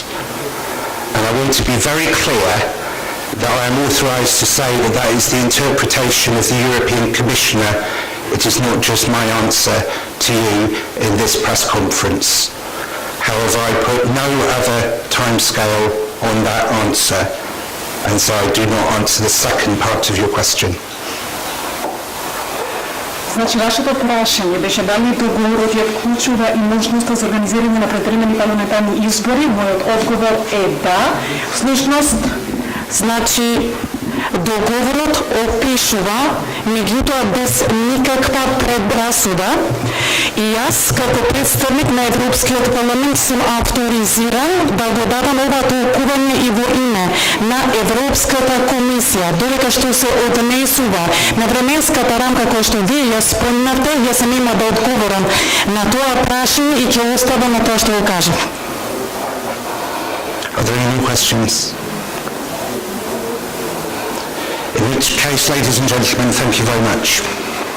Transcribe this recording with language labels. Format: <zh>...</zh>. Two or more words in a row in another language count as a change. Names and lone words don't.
<en>And I want to be very clear that I am authorised to say that that is the interpretation of the European Commissioner. It is not just my answer to you in this press conference. However, I put no other timescale on that answer, and so I do not answer the second part of your question.</en> <mk>Значи, вашето прашање беше дали договорот ја вклучува и можноста за организирање на превремени парламентарни избори. Мојот одговор е да. Всушност, значи, договорот опишува, меѓутоа без никаква предрасуда, и јас како представник на Европскиот парламент сум авторизиран да го дадам ова толкување и во име на Европската комисија, додека што се однесува на временската рамка која што вие ја спомнавте, јас нема да одговорам на тоа прашање и ќе оставам на тоа што го кажав.</mk> <en>Are there any more questions? In which case, ladies and gentlemen, thank you very much.</en>